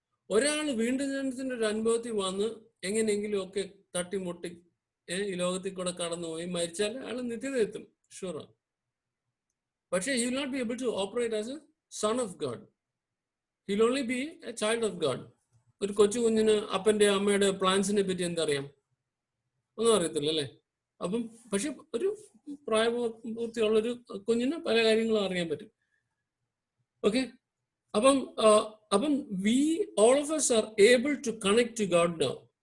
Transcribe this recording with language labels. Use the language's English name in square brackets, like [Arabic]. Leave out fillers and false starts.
[Malayalam] ഒരാൾ വീണ്ടും ജനനത്തിന്റെ ഒരു അനുഭവത്തിൽ വന്ന് എങ്ങനെയെങ്കിലും ഒക്കെ തട്ടിമുട്ടി ഈ ലോകത്തിൽ കൂടെ കടന്നുപോയി മരിച്ചാൽ അയാൾ നിത്യത എത്തും, ഷുവറാണ്. പക്ഷേ [English] he will not be able to operate as a son of God. He will only be a child of God. [Malayalam] ഒരു കൊച്ചു കുഞ്ഞിന് അപ്പന്റെ അമ്മയുടെ പ്ലാൻസിനെ പറ്റി എന്തറിയാം? ഒന്നും അറിയത്തില്ല, അല്ലേ? അപ്പം പക്ഷെ ഒരു പ്രായപൂർത്തിയുള്ളൊരു കുഞ്ഞിന് പല കാര്യങ്ങളും അറിയാൻ പറ്റും. ഓക്കെ, അപ്പം [English] we all of us are able to connect to God now.